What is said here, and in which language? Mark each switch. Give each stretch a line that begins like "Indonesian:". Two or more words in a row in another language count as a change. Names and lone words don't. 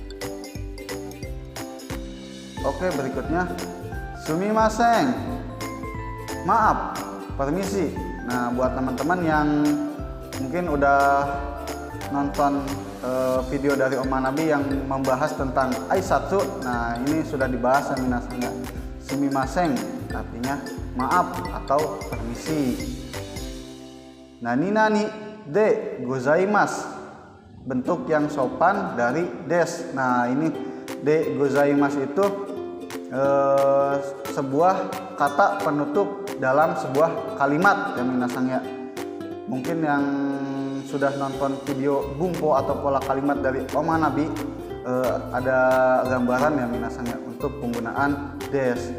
Indonesian: Oke, berikutnya sumimasen, maaf, permisi. Nah, buat teman-teman yang mungkin udah nonton video dari Om Manabi yang membahas tentang aisatsu, nah ini sudah dibahas ya minasangnya. Sumimasen artinya maaf atau permisi.
Japanese: なになにでございます,
Indonesian: bentuk yang sopan dari des. Nah, ini
Japanese: でございます
Indonesian: itu sebuah kata penutup dalam sebuah kalimat ya minasangnya. Mungkin yang sudah nonton video bumpo atau pola kalimat dari Om Manabi, ada gambaran ya minasangnya untuk penggunaan des.